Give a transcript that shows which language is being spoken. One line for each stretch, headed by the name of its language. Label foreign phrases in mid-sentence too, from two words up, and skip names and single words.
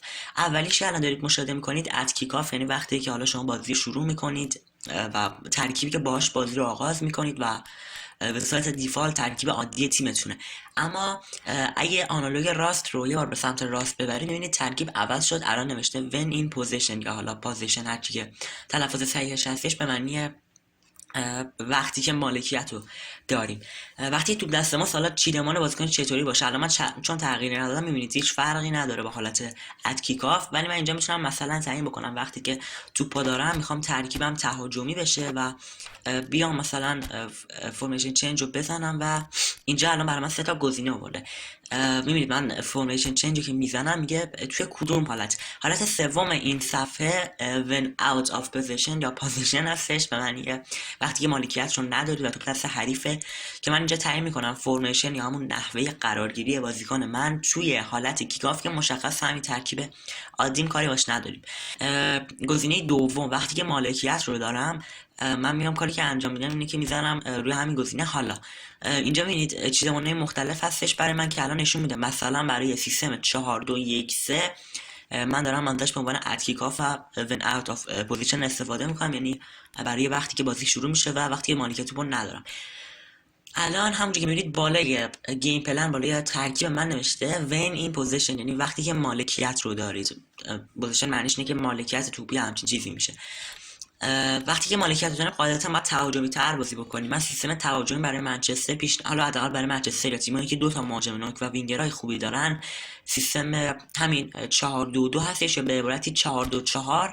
Persian: اولیش که الان دارید مشاهده میکنید
English: at kickoff,
Persian: یعنی وقتی که حالا شما بازی شروع میکنید و ترکیبی که باهاش بازی رو آغاز میکنید و به صورت دیفالت ترکیب عادی تیمتونه. اما اگه آنالوگ راست رو یه بار به سمت راست ببرید میبینید ترکیب عوض شد. الان نوشته
English: when in position
Persian: یا حالا پوزیشن، هرچی که تلفظ صحیحش هستش، به معنی وقتی که مالکیت رو داریم. وقتی توپ دست ما، حالا چیدمان بازیکن چطوری باشه. الان من چون تغییری ندادم میبینید هیچ فرقی نداره با حالت
English: at kickoff,
Persian: ولی من اینجا میتونم مثلا تعیین بکنم وقتی که توپو دارم میخوام ترکیبم تهاجمی بشه و بیام مثلا
English: formation change
Persian: رو بزنم و اینجا الان برای من سه تا گزینه آورده. میبینید من
English: formation change
Persian: رو که میزنم میگه توی کدوم حالت سوم این صفحه
English: when out of position
Persian: یا پوزیشن هستش، به معنی وقتی که مالکیت رو نداری و تو دست حریفه، که من اینجا تعیین میکنم فرمیشن یا همون نحوه قرارگیری بازیکن من توی حالت کیکاف که مشخص همین ترکیب عادیم، کاری باش نداریم. گزینه دوم وقتی که مالکیت رو دارم، من میام کاری که انجام میدم اینه که میزنم روی همین گزینه. حالا اینجا میبینید چیزمونه مختلف هستش برای من که الان نشون میده. مثلا برای سیستم 4-2-1-3 من دارم ازش به عنوان
English: at kickoff
Persian: و
English: when out of position
Persian: استفاده میکنم، یعنی برای وقتی که بازی شروع میشه و وقتی که مالکیت توپو ندارم. الان همونجوری که میبینید بالای
English: game plan,
Persian: بالای ترکیب من نوشته
English: when in position،
Persian: یعنی وقتی که مالکیت رو دارید. پوزیشن معنیش اینه که مالکیت توپی همچین چیزی میشه. وقتی که مالکیت دارم قاعدتا باید تهاجمی تر بازی بکنیم. من سیستم تهاجمی برای منچستر حالا حداقل برای منچستر یا تیمایی که دو تا مهاجم نوک و وینگرهای خوبی دارن، سیستم همین 4-2-2 هستش، یا به عبارتی 4-2-4.